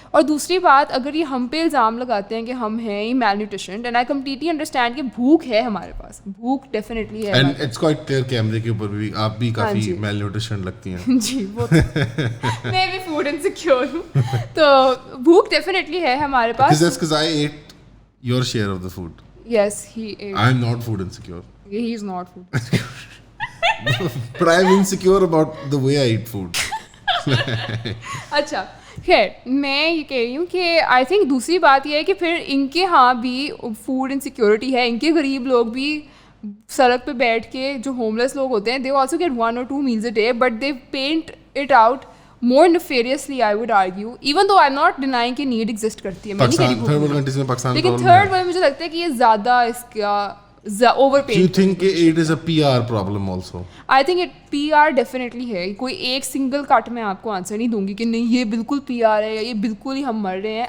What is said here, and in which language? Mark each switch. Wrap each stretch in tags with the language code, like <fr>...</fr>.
<ur>اور دوسری بات, اگر یہ ہم پہ الزام لگاتے ہیں کہ ہم ہیں ہی میل نیوٹریشنڈ,</ur> <en>and I completely understand</en> <ur>کہ بھوک ہے ہمارے پاس, بھوک ڈیفینیٹلی ہے,</ur> <en>and it's quite clear</en> <ur>کیمرے کے اوپر بھی آپ بھی کافی میل نیوٹریشنڈ لگتی ہیں. جی وہ میں بھی فوڈ انسیکیور ہوں, تو بھوک ڈیفینیٹلی ہے ہمارے پاس.</ur> <en>That's because I ate your share of the food. Yes, he is. I am not food insecure. He is not food insecure. But I am insecure about the way I eat food.</en> <ur>اچھا خیر, میں یہ کہہ رہی ہوں کہ</ur> <en>I think</en> <ur>دوسری بات یہ ہے کہ پھر ان کے ہاں بھی فوڈ انسیکیورٹی ہے, ان کے غریب لوگ بھی سڑک پہ بیٹھ کے جو ہوم لیس لوگ ہوتے ہیں,</ur> <en>they also get 1 or 2 meals a day, but they paint it out more nefariously, I would argue, even though I'm not denying</en> <ur>کہ نیڈ ایگزسٹ کرتی ہے, میں نہیں کہہ رہی تھرڈ ورلڈ کنٹریز میں پاکستان, لیکن تھرڈ ورلڈ مجھے لگتا ہے کہ یہ زیادہ اس کا over pay.</ur> <en>Do you think it is a PR problem also? I think it PR definitely ہے.</en> <ur>کوئی ایک سنگل کٹ میں آپ کو آنسر نہیں دوں گی کہ نہیں یہ بالکل PR ہے یا یہ بالکل ہی ہم مر رہے ہیں.</ur>